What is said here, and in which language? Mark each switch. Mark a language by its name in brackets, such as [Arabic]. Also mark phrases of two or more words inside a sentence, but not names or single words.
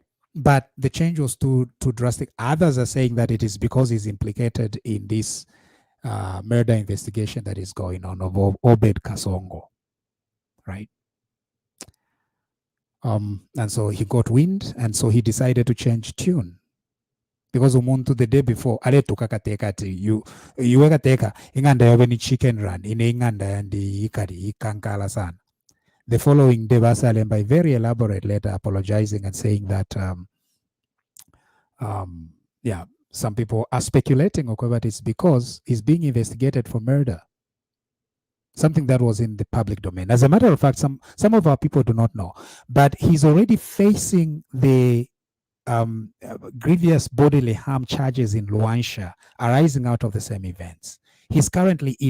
[English] But the change was too drastic. Others are saying that it is because he's implicated in this murder investigation that is going on of Obed Kasongo. Right? And so he got wind, and so he decided to change tune. [Bemba] Because umuntu [English] the day before [Bemba] aletuka kateka you kateka inganda yabe ni [English] chicken run [Bemba] ine inganda yandi ikari ikankala sana. [English] The following day Basale by very elaborate letter apologizing and saying that some people are speculating, okay, but it's because he's being investigated for murder. Something that was in the public domain. As a matter of fact, some of our people do not know, but he's already facing the grievous bodily harm charges in Luansha arising out of the same events.